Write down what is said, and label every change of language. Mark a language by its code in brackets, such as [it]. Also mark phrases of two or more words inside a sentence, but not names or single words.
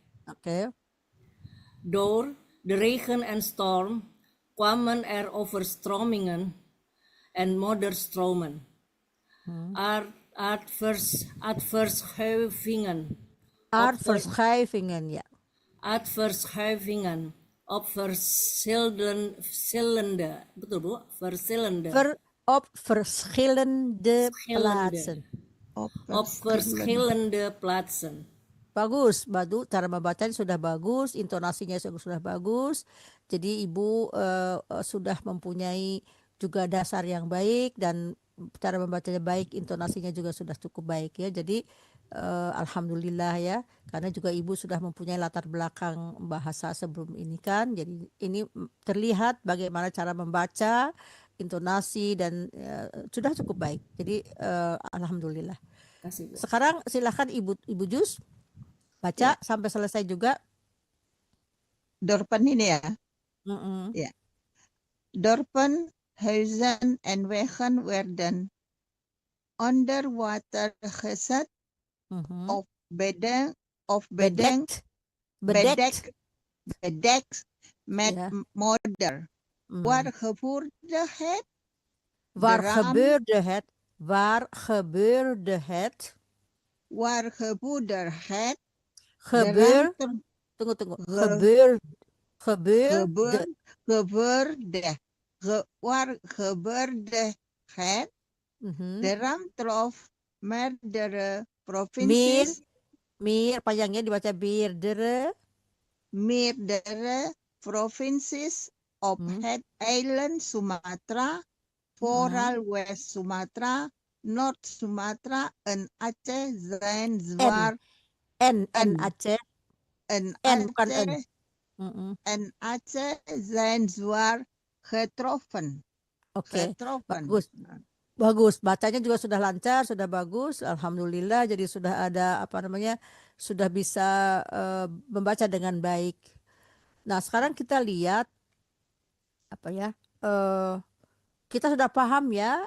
[nl] Door de regen en storm kwamen er overstromingen en modderstromen, aardverschuivingen op verschillende plaatsen. [id] Bagus, Badu, cara membacanya sudah bagus, intonasinya sudah bagus. Jadi Ibu sudah mempunyai juga dasar yang baik, dan cara membacanya baik, intonasinya juga sudah cukup baik ya. Jadi alhamdulillah ya, karena juga Ibu sudah mempunyai latar belakang bahasa sebelum ini kan. Jadi ini terlihat bagaimana cara membaca, intonasi, dan sudah cukup baik. Jadi alhamdulillah. Sekarang silakan Ibu Jus baca sampai selesai juga. Dorpen ini ya. Ya. [nl] Dorpen, huizen en wegen werden onder water gezet of bedekt met modder. Waar gebeurde het? Waar gebeurde het? Tunggu. Waar gebeurde het? De ramp trof meerdere provincies. [id] Panjangnya dibaca [nl] meerdere provincies op het eiland Sumatra, vooral West Sumatra, North Sumatra, en Aceh zijn zwaar. N Aceh. En [id] N bukan N. [nl] Aceh en Aceh zijn zwaar getroffen. [id] Oke, [nl] Getroffen. [id] bagus. Bacanya juga sudah lancar, sudah bagus. Alhamdulillah. Jadi sudah ada sudah bisa membaca dengan baik. Nah, sekarang kita lihat kita sudah paham ya.